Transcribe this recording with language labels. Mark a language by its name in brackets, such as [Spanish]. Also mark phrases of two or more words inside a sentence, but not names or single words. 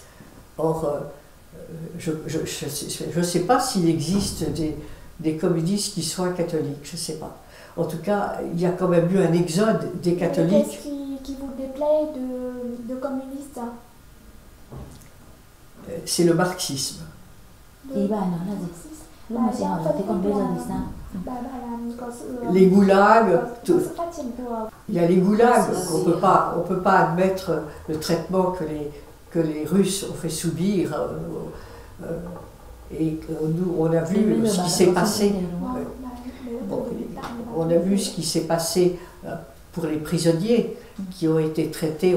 [French] Or, je ne sais pas s'il existe des communistes qui soient catholiques, je ne sais pas. En tout cas, il y a quand même eu un exode des catholiques. Qu'est-ce qui vous déplaît de communistes? C'est le marxisme. [Vietnamese] Ý bà nói là gì? Lúc mà chị hỏi là thế còn bây giờ thì sao? [French] Les goulags, il y a les goulags, on peut pas admettre le traitement que les Russes ont fait subir. Et nous, on a vu ce qui s'est passé. On a vu ce qui s'est passé pour les prisonniers qui ont été traités.